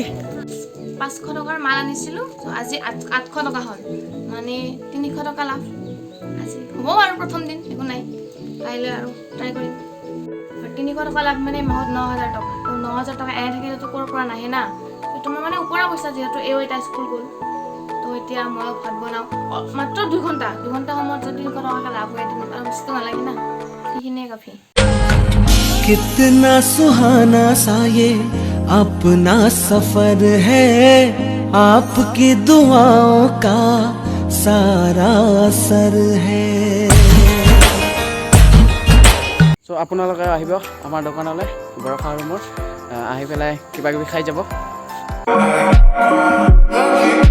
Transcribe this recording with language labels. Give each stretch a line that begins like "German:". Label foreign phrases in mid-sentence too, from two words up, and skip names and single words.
Assamese: 500 টকাৰ মাল আনিছিলোঁ আজি 800 টকা হ'ল মানে 300 টকা লাভ আজি হ'ব আৰু প্ৰথম দিন একো নাই কাইলৈ আৰু ট্ৰাই কৰিম 300 টকা লাভ মানে মাহত 9000 টকা তো 9000 টকা এনে থাকিলেতো ক'ৰ পৰা নাহে না তোমাৰ মানে ওপৰা পইচা যিহেতু এটা স্কুল গ'ল তো এতিয়া মই ভাত বনাওঁ মাত্ৰ 2 ঘণ্টা সময়ত যদি 300 টকা লাভ হয় তেনে আৰু বেছি নালাগে না সেইখিনিয়ে কাফি
Hindi: कितना सुहाना सा ये अपना सफर है आपकी दुआओं का सारा असर है
Assamese: চ' আপোনালোকে আহিব আমাৰ দোকানলৈ বৰষা ৰুমৰ আহি পেলাই কিবা কিবি খাই যাব